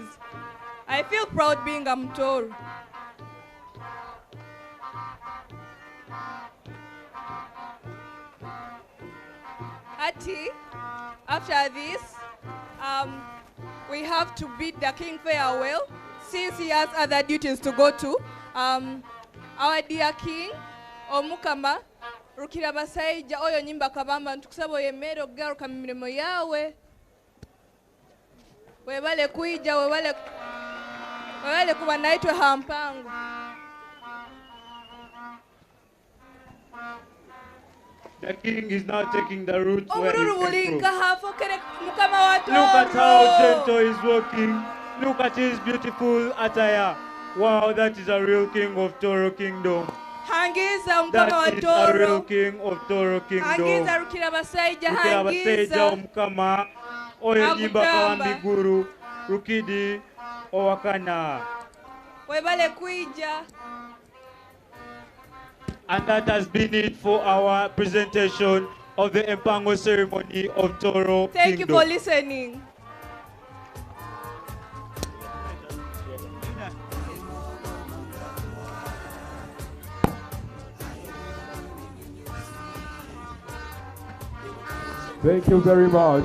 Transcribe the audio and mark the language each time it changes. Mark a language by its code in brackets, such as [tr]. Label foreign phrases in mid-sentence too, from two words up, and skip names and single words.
[en] I feel proud being a Mtoro. Ati, after this, we have to bid the king farewell since he has other duties to go to. Our dear king, [ttj] Omukama, Rukira Basaija, oyo nyimba kabamba, ntukusabo yemero garuka mirimo yawe. Webale kuija, webale kuba naitwe hampango. [en] The king is now taking the route where he came from. Look at how gentle he's walking. Look at his beautiful attire. Wow, that is a real king of Toro Kingdom. That is a real king of Toro Kingdom. [ttj] Hangiza Rukira Basaija, Rukira Basaija Omukama. Oyo nyimba kawambi guru. Rukidi. owakana. Webale kuija. [en] And that has been it for our presentation of the Empango ceremony of Toro Thank you Kingdom. for listening. Thank you very much.